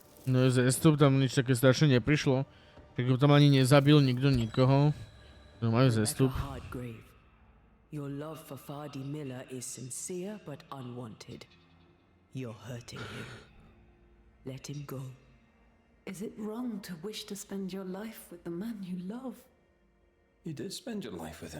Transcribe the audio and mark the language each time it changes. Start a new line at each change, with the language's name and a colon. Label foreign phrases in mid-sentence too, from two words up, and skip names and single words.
Slovak: No zestup, tam nič také strašne neprišlo. Tak tam ani nezabil nikto nikoho. No majú zestup.
English: Your love for Fardy Miller is sincere but unwanted. You're hurting him. Let him go. Is it wrong to wish to spend your life with the man you love? You did spend your life with him.